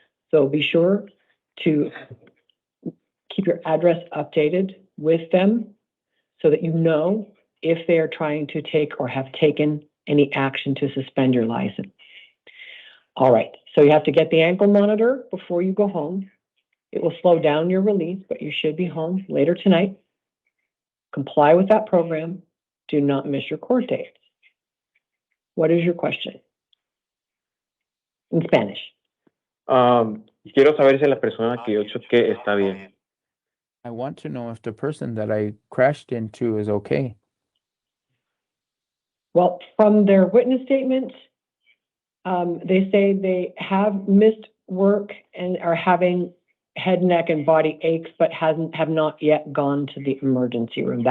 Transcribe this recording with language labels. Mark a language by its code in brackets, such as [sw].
[en] So be sure to keep your address updated with them so that you know if they are trying to take or have taken any action to suspend your license. All right, so you have to get the ankle monitor before you go home. It will slow down your release, but you should be home later tonight. Comply with that program. Do not miss your court date. What is your question? In Spanish. [es] Quiero saber si la persona que yo choqué está bien. [en] I want to know if the person that I crashed into is okay. Well, from their witness statement, they say they have missed work and are having head, neck, and body aches, but have not yet gone to the emergency room.